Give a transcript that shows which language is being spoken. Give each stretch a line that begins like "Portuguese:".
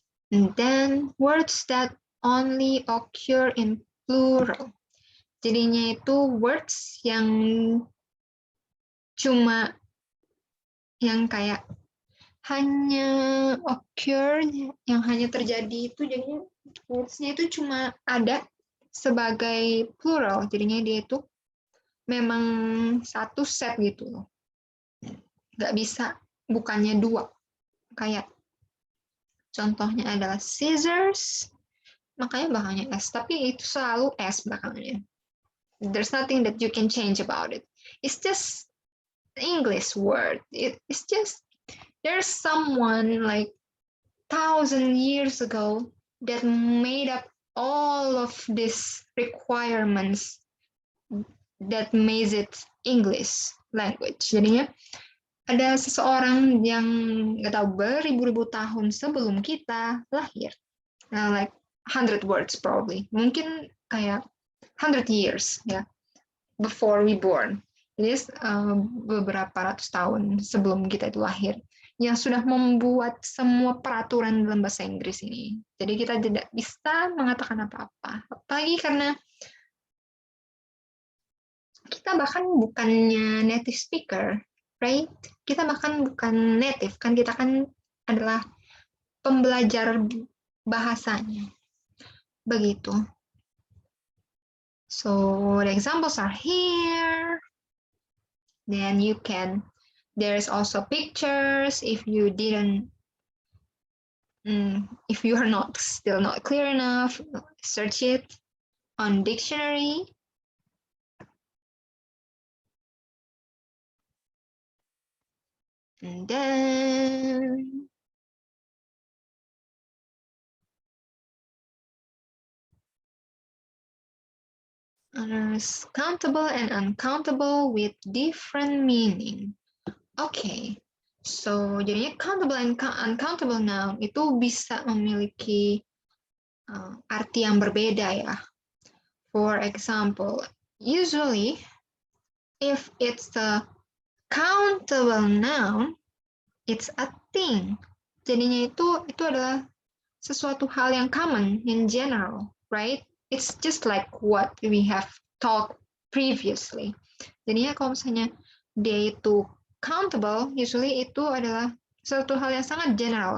English: And then words that only occur in plural.
Indonesian: Jadinya itu words yang cuma yang kayak hanya occur, yang hanya terjadi itu jadinya words-nya itu cuma ada sebagai plural. Jadinya dia itu memang satu set gitu loh. Nggak bisa, bukannya dua. Kayak contohnya adalah scissors, makanya belakangnya S, tapi itu selalu S belakangnya.
English: There's nothing that you can change about it. It's just English word. It's just there's someone like 1,000 years ago that made up all of these requirements that makes it English language.
Indonesian: Jadinya ada seseorang yang nggak tahu beribu-ribu tahun sebelum kita lahir,
English: like 100 words probably,
Indonesian: mungkin kayak 100 years ya,
English: before we born.
Indonesian: Jadi beberapa ratus tahun sebelum kita itu lahir, yang sudah membuat semua peraturan dalam bahasa Inggris ini. Jadi kita tidak bisa mengatakan apa-apa. Apalagi karena kita bahkan bukannya native speaker, right? Kita bahkan bukan native, kan kita kan adalah pembelajar bahasanya. Begitu.
English: So the examples are here. Then you can, there's also pictures if you didn't If you are still not clear enough, search it on dictionary. And then others, countable and uncountable with different meaning. Okay, so
Indonesian: jadinya countable and uncountable noun itu bisa memiliki arti yang berbeda ya.
English: For example, usually if it's a countable noun, it's a thing.
Indonesian: Jadinya itu adalah sesuatu hal yang
English: common in general, right? It's just like what we have talked previously.
Indonesian: Jadinya kalau misalnya dia itu countable, usually itu adalah suatu hal yang sangat general.